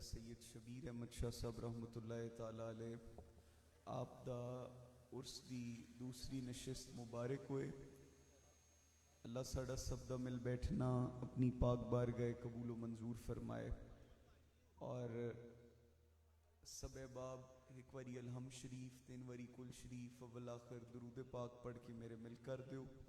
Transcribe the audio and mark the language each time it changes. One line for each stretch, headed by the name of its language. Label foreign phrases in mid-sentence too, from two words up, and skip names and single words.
Punjabi: سید شبیر احمد شاہ صاحب
Arabic: رحمۃ اللہ تعالیٰ علیہ
Punjabi: آپ دا عرس دی دوسری نشست مبارک ہووے. اللہ ساڈا سب دا مل بیٹھنا اپنی پاک بارگاہ قبول و منظور فرمائے. اور سبے باب ایک باری الحمد شریف تین باری قل شریف اول آخر درود پاک پڑھ کے میرے مل کر دو.